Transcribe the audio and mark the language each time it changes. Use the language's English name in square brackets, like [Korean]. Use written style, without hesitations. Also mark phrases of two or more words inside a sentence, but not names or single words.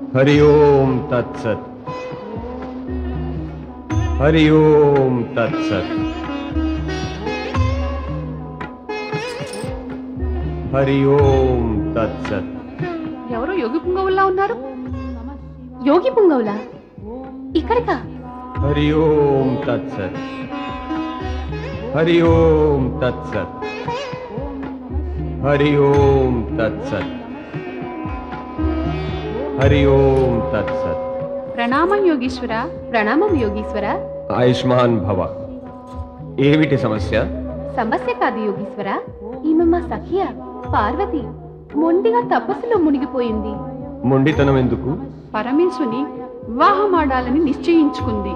[Sanskrit] हरि ओम तत्सत। हरि ओम तत्सत। हरि ओम तत्सत। [Telugu] ఎవరో యోగి పుంగవుల్లా ఉన్నారు. యోగి పుంగవులా? ఇక్కడికా? [Sanskrit] हरि ओम तत्सत। हरि ओम तत्सत। हरि ओम तत्सत। हरि ओम तत्सत। [Telugu] ప్రణామం యోగీశ్వర. ప్రణామం యోగీశ్వర. [Sanskrit] ఆయుష్మాన్ భవ. [Telugu] ఏమిటి సమస్య? సమస్య కాదు యోగీశ్వర, ఈమె మా సఖియ పార్వతి మొండిగా తపస్సులో మునిగిపోయింది. మొండితనం ఎందుకు? పరమేశ్వరుని వివాహమాడాలని నిశ్చయించుకుంది.